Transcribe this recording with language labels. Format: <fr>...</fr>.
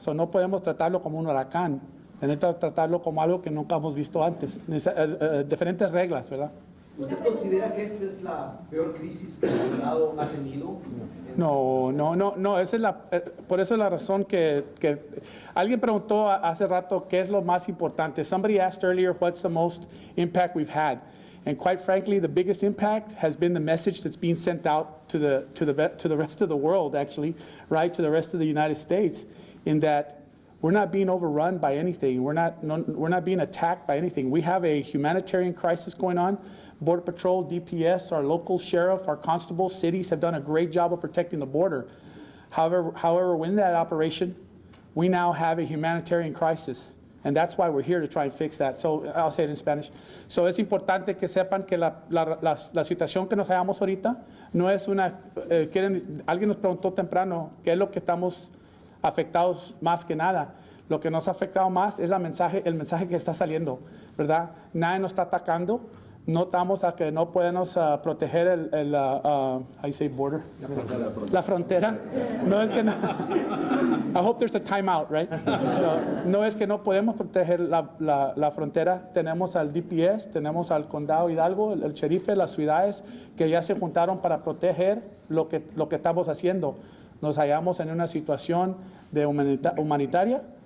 <es>So, no podemos tratarlo como un huracán, tenemos que tratarlo como algo que nunca hemos visto antes, diferentes reglas, ¿verdad? ¿Usted considera que esta es la peor crisis que el Estado ha tenido? No, esa es por eso es la razón que alguien preguntó hace rato qué es lo más importante.</es> <en>Somebody asked earlier what's the most impact we've had. And quite frankly, the biggest impact has been the message that's being sent out to the rest of the world, actually, right, to the rest of the United States, in that we're not being overrun by anything. We're not being attacked by anything. We have a humanitarian crisis going on. Border Patrol, DPS, our local sheriff, our constables, cities have done a great job of protecting the border. However, within that operation, we now have a humanitarian crisis. And that's why we're here to try and fix that. So I'll say it in Spanish.</en> <es>So es importante que sepan que la situación que nos hallamos ahorita no es una... alguien nos preguntó temprano qué es lo que estamos afectados más que nada. Lo que nos ha afectado más es el mensaje que está saliendo, ¿verdad? Nadie nos está atacando. Notamos a que no podemos proteger border? La frontera. No es que no.</es> <en>I hope there's a timeout, right?</en> <es>So, no es que no podemos proteger la frontera. Tenemos al DPS, tenemos al condado Hidalgo, el sheriff, las ciudades que ya se juntaron para proteger lo que estamos haciendo. Nos hallamos en una situación de humanitaria.</es>